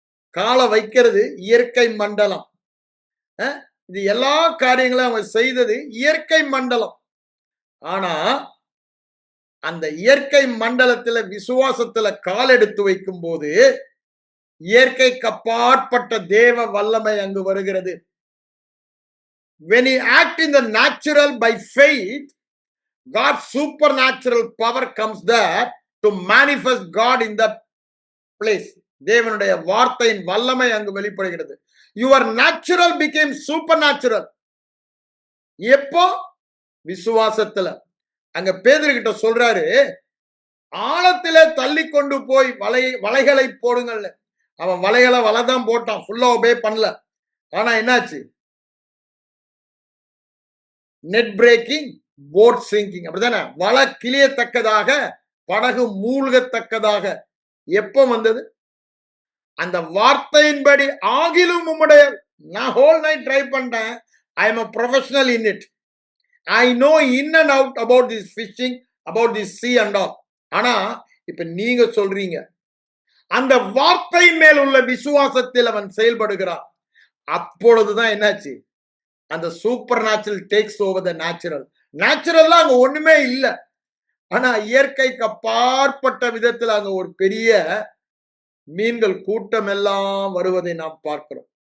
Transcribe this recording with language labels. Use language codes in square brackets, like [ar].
[ta] காலை வைக்கிறது இயற்கை மண்டலம். இது எல்லா காரியங்களும் அவங்க செய்தது இயற்கை மண்டலம். ஆனா அந்த இயற்கை மண்டலத்துல விசுவாசத்துல கால் எடுத்து வைக்கும் போது இயற்கைக்கு அப்பாற்பட்ட தேவ வல்லமை அங்கு வருகிறது. [en] When you act in the natural by faith, God's supernatural power comes there to manifest God in that place. [ta] தேவனுடைய வார்த்தையின் வல்லமை அங்கு வெளிப்படுகிறது. [en] Your natural became supernatural. [ta] எப்போ? விசுவாசத்துல. அங்க பேதுருகிட்ட சொல்றாரு, ஆழத்திலே தள்ளி கொண்டு போய் வலைகளை போடுங்கள். அவன் வலைகளை வலைதான் போட்டான், ஃபுல்லா ஒபே பண்ணல. ஆனா என்னாச்சு? [en] net breaking, boat sinking, [ta] அப்படித்தானே? வலை கிளியத்தக்கதாக, படகு மூழ்கத்தக்கதாக எப்போ வந்தது? அந்த வார்த்தையின்படி ஆகிலும் உம்முடைய, நான் [en] whole night try [ta] பண்றேன், [en] I am a professional in it, I know in and out about this fishing, about this sea and all. [ta] ஆனா இப்ப நீங்க சொல்றீங்க, அந்த வார்த்தையின் மேல் உள்ள விசுவாசத்தில் அவன் செயல்படுகிறான். அப்பொழுதுதான் என்னாச்சு? அந்த [en] Supernatural takes over the natural. [ta] நேச்சுரல்லா அங்க ஒண்ணுமே இல்லை. ஆனா இயற்கைக்கு அப்பாற்பட்ட விதத்தில் அங்க ஒரு பெரிய மீன்கள் கூட்டம் எல்லாம் வருவதை நாம் பார்க்கிறோம்.